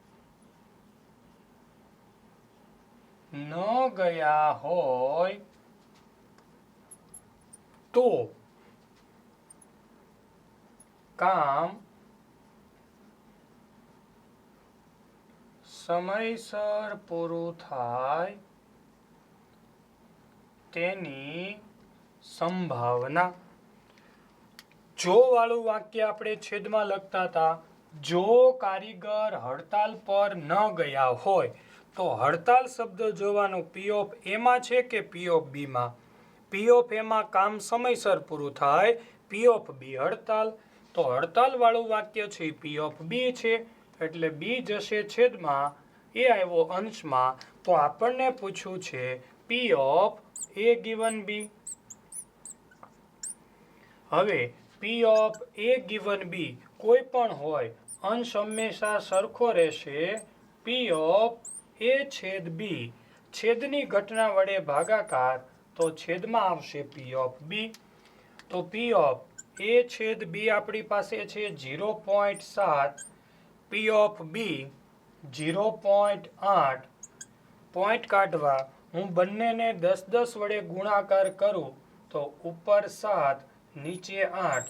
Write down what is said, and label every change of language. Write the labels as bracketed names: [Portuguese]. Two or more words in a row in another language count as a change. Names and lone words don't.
[Gujarati] ન ગયા હોય તો કામ સમયસર પૂરું થાય તેની સંભાવના. જો વાળું વાક્ય આપણે છેદમાં લખતા હતા. જો કારીગર હડતાલ પર ન ગયા હોય તો હડતાલ શબ્દ જોવાનું [English] P of A [Gujarati] માં છે કે [English] P of B [Gujarati] માં? [English] P of A [Gujarati] માં કામ સમયસર પૂરું થાય, [English] P of B [Gujarati] હડતાલ. તો હડતાલ વાળું વાક્ય છે [English] P of B [Gujarati] છે એટલે B જશે છેદમાં, એ આવ્યો અંશમાં. તો આપણને પૂછ્યું છે [English] P of A given B. [Gujarati] હવે [English] P of A given B [Gujarati] કોઈ પણ હોય, અંશ હંમેશા સરખો રહેશે. [English] P of A [Gujarati] છેદ B છેદની ઘટના વડે ભાગાકાર, તો છેદમાં આવશે [English] P of B. [Gujarati] તો [English] P of A [Gujarati] છેદ B આપણી પાસે છે 0.7, [English] P of B [Gujarati] 0.8. પોઈન્ટ કાઢવા હું બંનેને 10 વડે ગુણાકાર કરું તો ઉપર 7 નીચે 8.